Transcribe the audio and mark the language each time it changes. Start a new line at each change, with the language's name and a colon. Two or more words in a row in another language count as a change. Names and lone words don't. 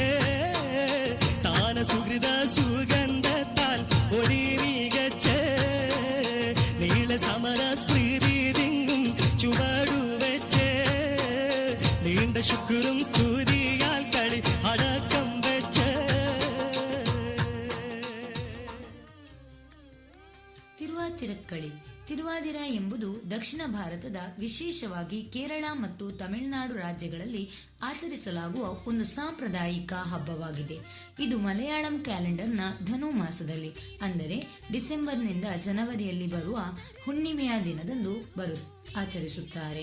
Malayalam: താന സുഹൃത സുഗന്ധത്താൽ ഒളി മികച്ചേ. നീള സമര സ്മൃതി തിങ്ങും ചുവടുവെച്ചേ. നീണ്ട ശുക്രും സ്തുതിയാൽ കളി അടക്കം വെച്ചേ.
Kannada: ತಿರುವಾತಿರಕ್ಕಳಿ. ತಿರುವಾದಿರ ಎಂಬುದು ದಕ್ಷಿಣ ಭಾರತದ ವಿಶೇಷವಾಗಿ ಕೇರಳ ಮತ್ತು ತಮಿಳುನಾಡು ರಾಜ್ಯಗಳಲ್ಲಿ ಆಚರಿಸಲಾಗುವ ಒಂದು ಸಾಂಪ್ರದಾಯಿಕ ಹಬ್ಬವಾಗಿದೆ. ಇದು ಮಲಯಾಳಂ ಕ್ಯಾಲೆಂಡರ್ನ ಧನು ಮಾಸದಲ್ಲಿ ಅಂದರೆ ಡಿಸೆಂಬರ್ನಿಂದ ಜನವರಿಯಲ್ಲಿ ಬರುವ ಹುಣ್ಣಿಮೆಯ ದಿನದಂದು ಆಚರಿಸುತ್ತಾರೆ.